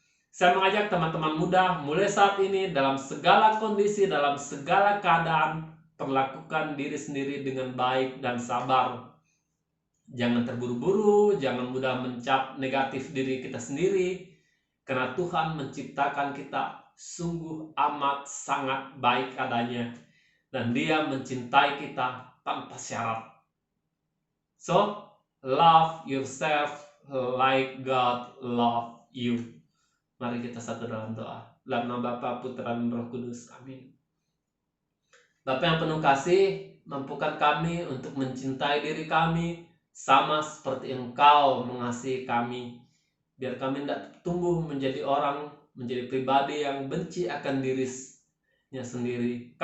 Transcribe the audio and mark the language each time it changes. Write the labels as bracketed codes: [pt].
[id] Saya mengajak teman-teman muda mulai saat ini, dalam segala kondisi, dalam segala keadaan, perlakukan diri sendiri dengan baik dan sabar. Jangan terburu-buru, jangan mudah mencap negatif diri kita sendiri. Karena Tuhan menciptakan kita sungguh amat sangat baik adanya. Dan Dia mencintai kita tanpa syarat. [en] So, love yourself like God love you. [id] Mari kita satu dalam doa. Dalam nama Bapa, Putra, dan Roh Kudus. Amin. Bapa yang penuh kasih, mampukan kami untuk mencintai diri kami sama seperti Engkau mengasihi kami. Biar kami tidak tumbuh menjadi orang, menjadi pribadi yang benci akan dirinya sendiri.